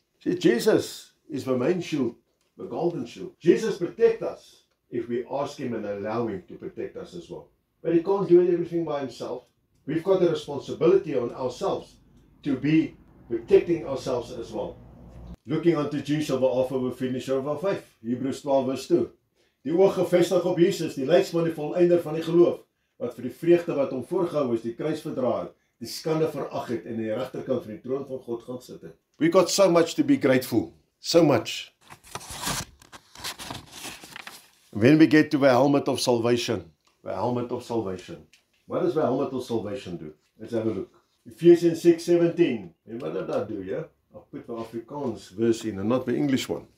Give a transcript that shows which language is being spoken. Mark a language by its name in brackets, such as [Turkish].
[English] See, Jesus is the main shield. The golden shield. Jesus protects us if we ask him and allow him to protect us as well. But he can't do everything by himself. We've got a responsibility on ourselves to be protecting ourselves as well. Looking unto Jesus, the author and finisher of our faith. Hebrews 12 verse 2. [Afrikaans] Die oog gevestig op Jesus, die leidsman die volleinder van die geloof, wat vir die vreugde wat hom voorgehou is, die kruis verdraai, die skande verag het en in die regterkant van die troon van God gaan sit het. [English] We got so much to be grateful. So much. When we get to the helmet of salvation, what does the helmet of salvation do? Let's have a look. Ephesians 6:17. And what did that do, yeah? I'll put the Afrikaans verse in and not the English one.